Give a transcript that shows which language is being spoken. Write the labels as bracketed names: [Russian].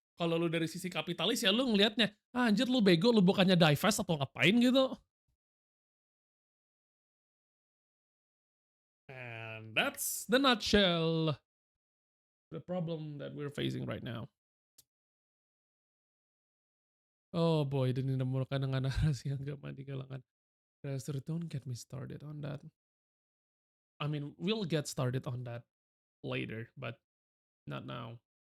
[Indonesian] Kalau lu dari sisi kapitalis ya lu ngelihatnya, ah, anjir lu bego, lu bukannya divest atau ngapain gitu. [English] And that's the nutshell the problem that we're facing right now. Oh boy, [Indonesian] dan ditemukan dengan narasi yang gampang di kalangan investor. [English] Don't get me started on that. I mean, we'll get started on that later, but not now.